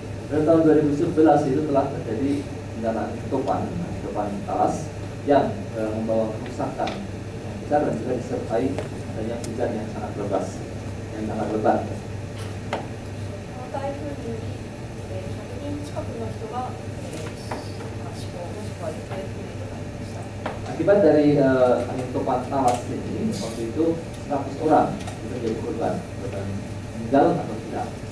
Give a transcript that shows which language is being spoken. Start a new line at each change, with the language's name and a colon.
Indonesian: Dan tahun 2011 itu telah terjadi bencana topan talas yang membawa kerusakan yang besar dan juga disertai adanya hujan yang sangat lebat.
Japanese: この台風により100人近くの人が死亡もしくは行方不明となりました。
Indonesian: Akibat dari angin topan talas ini, waktu itu 100 orang itu menjadi korban meninggal atau tidak.